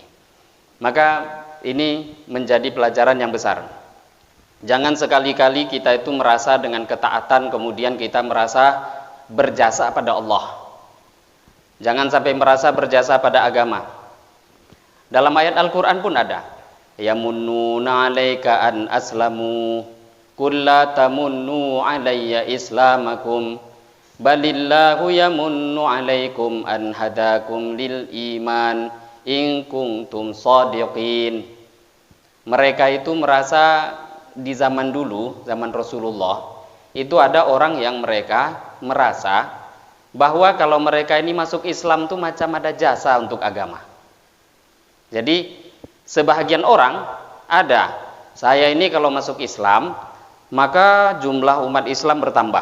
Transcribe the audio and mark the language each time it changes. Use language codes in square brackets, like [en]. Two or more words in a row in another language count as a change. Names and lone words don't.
[ms] Maka ini menjadi pelajaran yang besar. Jangan sekali-kali kita itu merasa dengan ketaatan kemudian kita merasa berjasa pada Allah. Jangan sampai merasa berjasa pada agama. Dalam ayat Al-Quran pun ada. [ar] يمنون عليك أن أسلموا قل لا تمنوا علي إسلامكم بل الله يمن عليكم أن هداكم للإيمان إن كنتم صادقين. [ms] Mereka itu merasa di zaman dulu, zaman Rasulullah, itu ada orang yang mereka merasa bahwa kalau mereka ini masuk Islam tuh macam ada jasa untuk agama. Jadi sebahagian orang ada, saya ini kalau masuk Islam maka jumlah umat Islam bertambah.